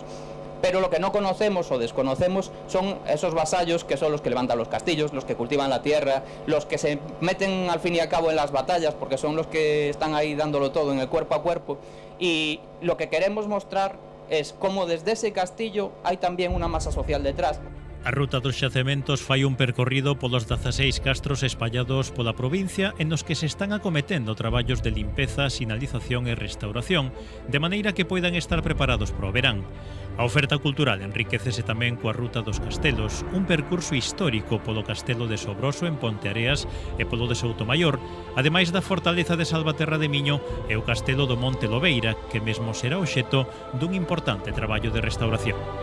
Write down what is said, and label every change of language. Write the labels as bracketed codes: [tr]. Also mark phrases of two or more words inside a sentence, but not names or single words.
[es] Pero lo que no conocemos o desconocemos son esos vasallos que son los que levantan los castillos, los que cultivan la tierra, los que se meten al fin y al cabo en las batallas porque son los que están ahí dándolo todo en el cuerpo a cuerpo. Y lo que queremos mostrar es cómo desde ese castillo hay también una masa social detrás. [gl] A ruta dos xacementos fai un percorrido polos 16 castros espallados pola provincia en nos que se están acometendo traballos de limpeza, sinalización e restauración, de maneira que poidan estar preparados para o verán. A oferta cultural enriquecese tamén coa ruta dos castelos, un percurso histórico polo castelo de Sobroso en Ponteareas e polo de Soutomaior, ademais da fortaleza de Salvaterra de Miño e o castelo do Monte Lobeira, que mesmo será obxecto dun importante traballo de restauración.